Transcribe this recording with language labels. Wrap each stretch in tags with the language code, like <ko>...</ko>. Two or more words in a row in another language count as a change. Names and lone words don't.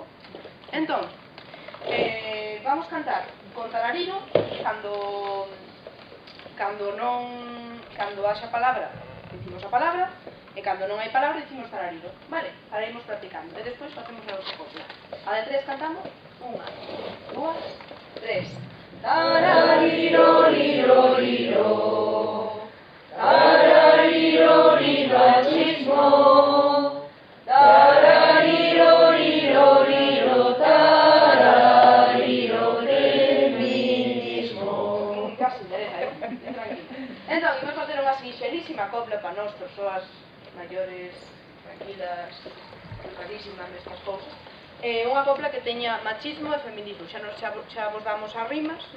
<gl>Entón, vamos cantar con tararino cando haxa palabra, dicimos a palabra, e cando non hai palabra dicimos tararino, vale? Ahora imos practicando e despois facemos a nosa copla. A de 3 cantamos 1, 2, 3. Tarariro, riro, riro, tarariro, riro, machismo, tarariro, riro, riro, tarariro, feminismo. Casi interesa, tranquilo. Entón, imos facer unha sinxelísima copla para nós, persoas maiores, tranquilas, educadísimas nestas cousas. Unha copla que teña machismo e feminismo. Xa vos damos as rimas, non?</gl>